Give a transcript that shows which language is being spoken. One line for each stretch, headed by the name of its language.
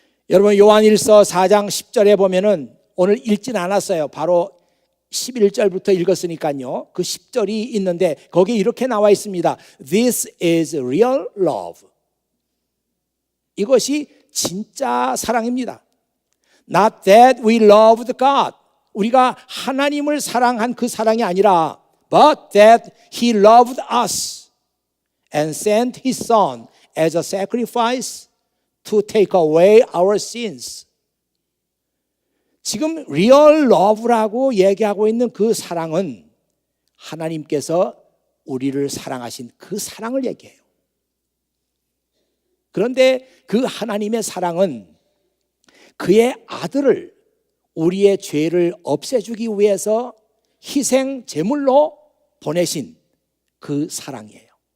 Korean: 여러분, 요한일서 4장 10절에 보면은 오늘 읽진 않았어요. 바로 11절부터 읽었으니까요. 그 10절이 있는데 거기에 이렇게 나와 있습니다.
English: This is real love.
Korean: 이것이 진짜 사랑입니다.
English: Not that we loved God.
Korean: 우리가 하나님을 사랑한 그 사랑이 아니라
English: But that He loved us and sent His Son as a sacrifice to take away our sins.
Korean: 지금 리얼 러브라고 얘기하고 있는 그 사랑은 하나님께서 우리를 사랑하신 그 사랑을 얘기해요. 그런데 그 하나님의 사랑은 그의 아들을 우리의 죄를 없애주기 위해서 희생 제물로 보내신 그 사랑이에요.